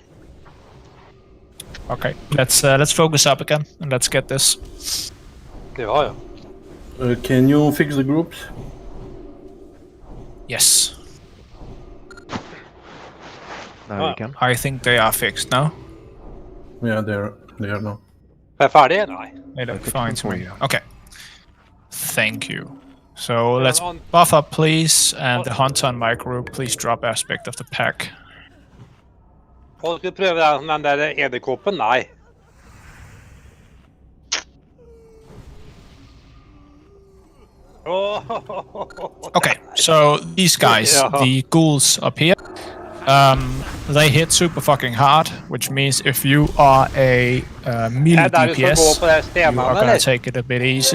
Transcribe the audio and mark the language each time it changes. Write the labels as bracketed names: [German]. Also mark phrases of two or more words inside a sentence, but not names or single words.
[English] Okay, let's focus up again and let's get this. Can you fix the groups? Yes. No, you can. I think they are fixed now. Yeah, they are now. [Norwegian] Ferdig? Nei. [English] They look fine to me. Okay. Thank you. So let's buff up, please, and the hunter on my group, please drop aspect of the pack. [Norwegian] Og skal prøve den der edderkoppen? Nei. [English] Okay, so these guys, the ghouls up here, they hit super fucking hard, which means if you are a melee DPS, you are going to take it a bit easy.